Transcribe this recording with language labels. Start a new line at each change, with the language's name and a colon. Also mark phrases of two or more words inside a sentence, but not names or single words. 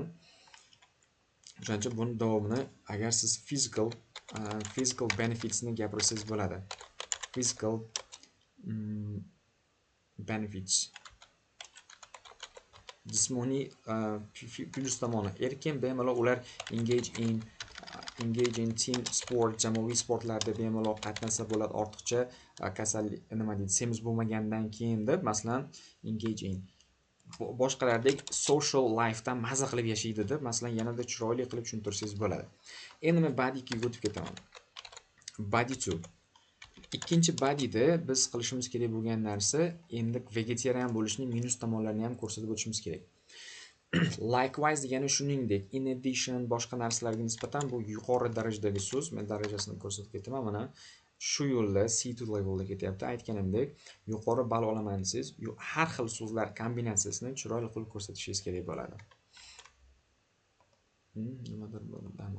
Uzbek: O'shaning uchun buni davomini agar siz
English: physical benefits
Uzbek: ni gapirsangiz bo'ladi.
English: Physical benefits.
Uzbek: Jismoniy plus tomoni. Erkin bemalol ular
English: engage in team sport,
Uzbek: jamoaviy sportlarda bemalol qatnashsa bo'ladi. Ortiqcha kasallik, nima deydi, semiz bo'lmagandan keyin deb, masalan,
English: engage in
Uzbek: boshqalardek
English: social life
Uzbek: dan maza qilib yashaydi deb, masalan, yanada chiroyli qilib tushuntirsangiz bo'ladi. Endi men body 2 ga o'tib ketaman. Body 2. Ikkinchi bodyda biz qilishimiz kerak bo'lgan narsa, endi vegetarian bo'lishning minus tomonlarini ham ko'rsatib o'tishimiz kerak. Likewise degani shuningdek,
English: in addition
Uzbek: boshqa narsalarga nisbatan bu yuqori darajadagi so'z. Men darajasini ko'rsatib ketaman. Mana shu yo'lda C2 levelda ketyapti. Aytganimdek, yuqori ball olaman desangiz, har xil so'zlar kombinatsiyasini chiroyli qilib ko'rsatishingiz kerak bo'ladi. Nimadir bo'ldi.